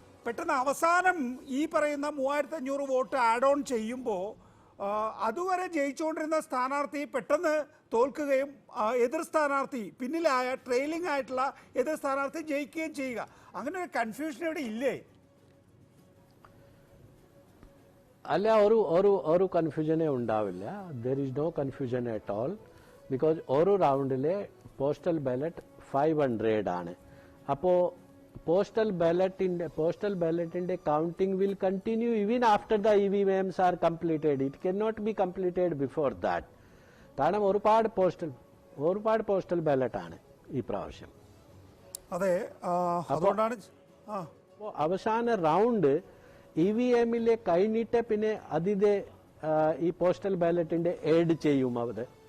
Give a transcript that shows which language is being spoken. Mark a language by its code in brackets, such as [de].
[ml] പെട്ടെന്ന് അവസാനം ഈ പറയുന്ന 3500 വോട്ട് ആഡ് ഓൺ ചെയ്യുമ്പോൾ അതുവരെ ജയിച്ചുകൊണ്ടിരുന്ന സ്ഥാനാർത്ഥി പെട്ടെന്ന് തോൽക്കുകയും എതിർ സ്ഥാനാർത്ഥി പിന്നിലായ ട്രെയിലിംഗ് ആയിട്ടുള്ള എതിർ സ്ഥാനാർത്ഥി ജയിക്കുകയും ചെയ്യുക. അങ്ങനെ ഒരു കൺഫ്യൂഷൻ ഇവിടെ ഇല്ലേ? അല്ല, ഒരു കൺഫ്യൂഷനേ ഉണ്ടാവില്ല. [en] There is no confusion at all. [ml] Because ഓരോ റൗണ്ടിലെ പോസ്റ്റൽ ബാലറ്റ് 500 ആണ്. [en] അപ്പോൾ postal ballotinde counting will continue even after the EVMs are completed. It cannot be completed before that. [ml] കാരണം ഒരുപാട് പോസ്റ്റൽ ബാലറ്റ് ആണ് ഈ പ്രാവശ്യം. അതെ, അതുകൊണ്ടാണ് അവസാന റൗണ്ട് EVMലെ കഴിഞ്ഞിട്ട് പിന്നെ അതിന്റെ ഈ പോസ്റ്റൽ ബാലറ്റിന്റെ ആഡ് ചെയ്യും അവിടെ.